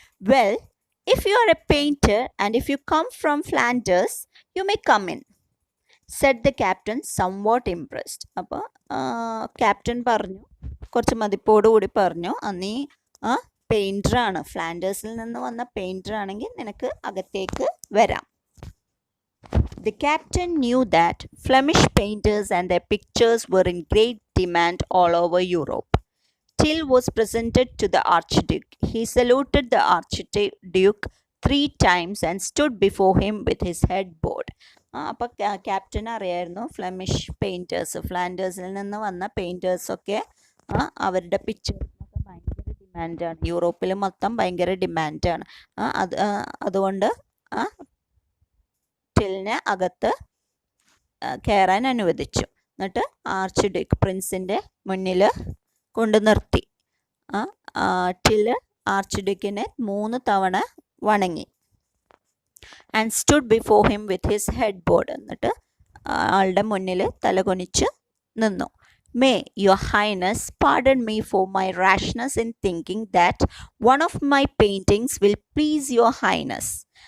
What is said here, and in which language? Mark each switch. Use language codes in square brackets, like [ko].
[en] Well, if you are a painter and if you come from Flanders you may come in, said the captain somewhat impressed. [ml] അപ്പോൾ captain പറഞ്ഞു, കുറച്ച് മതിപ്പോടുകൂടി പറഞ്ഞു, നീ പെയിൻറ്ററാണ്, ഫ്ലാൻഡേഴ്സിൽ നിന്ന് വന്ന പെയിൻറ്ററാണെങ്കിൽ നിനക്ക് അകത്തേക്ക് വരാം. [en] The captain knew that Flemish painters and their pictures were in great demand all over Europe. Till was presented to the Archduke. He saluted the Archduke 3 times and stood before him with his head bowed. [ml] അപ്പോൾ captain അറിയായിരുന്നു Flemish painters, ഫ്ലാൻഡേഴ്സിൽ നിന്ന് വന്ന പെയിൻറ്റേഴ്സൊക്കെ അവരുടെ പിക്ചേഴ്സിനൊക്കെ ഭയങ്കര ഡിമാൻഡാണ്, യൂറോപ്പിൽ മൊത്തം ഭയങ്കര ഡിമാൻഡാണ്. അതുകൊണ്ട് ടിലിനെ അകത്ത് കയറാൻ അനുവദിച്ചു. എന്നിട്ട് ആർച്ച് ഡ്യൂക്ക് പ്രിൻസിൻ്റെ മുന്നിൽ കൊണ്ട് നിർത്തി. ടില് ആർച്ച് ഡ്യൂക്കിനെ 3 തവണ വണങ്ങി. [en] And stood before him with his head bowed. [ml] എന്നിട്ട് ആളുടെ മുന്നിൽ തലകുനിച്ച് നിന്നു. [en] May your highness pardon me for my rashness in thinking that one of my paintings will please your highness.